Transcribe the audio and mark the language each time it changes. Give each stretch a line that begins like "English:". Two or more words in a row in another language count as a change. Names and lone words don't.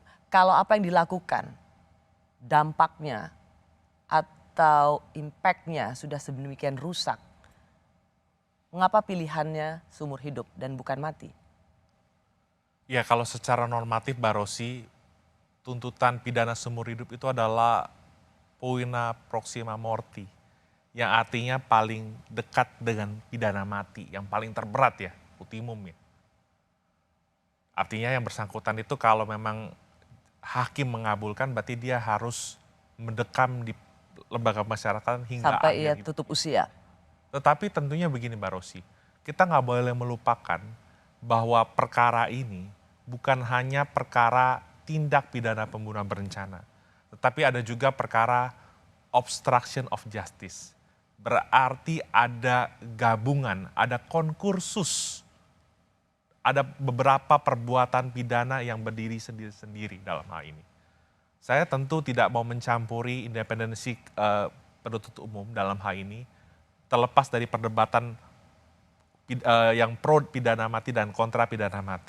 Indonesian: Kalau apa yang dilakukan, dampaknya atau impactnya sudah sedemikian rusak, mengapa pilihannya seumur hidup dan bukan mati? Ya kalau secara normatif Mbak Rosi, tuntutan pidana seumur hidup itu adalah
Latin: poina proxima morti,
Indonesian: yang artinya paling dekat dengan pidana mati, yang paling terberat ya, ultimum ya. Artinya yang bersangkutan itu kalau memang hakim mengabulkan berarti dia harus mendekam di lembaga masyarakatan hingga Sampai ia akhir. tutup usia. Tetapi tentunya begini Mbak Rosi, kita nggak boleh melupakan bahwa perkara ini bukan hanya perkara tindak pidana pembunuhan berencana, tetapi ada juga perkara
English: obstruction of justice.
Indonesian: Berarti ada gabungan, ada konkursus, ada beberapa perbuatan pidana yang berdiri sendiri-sendiri dalam hal ini. Saya tentu tidak mau mencampuri independensi penuntut umum dalam hal ini, terlepas dari perdebatan yang pro pidana mati dan kontra pidana mati.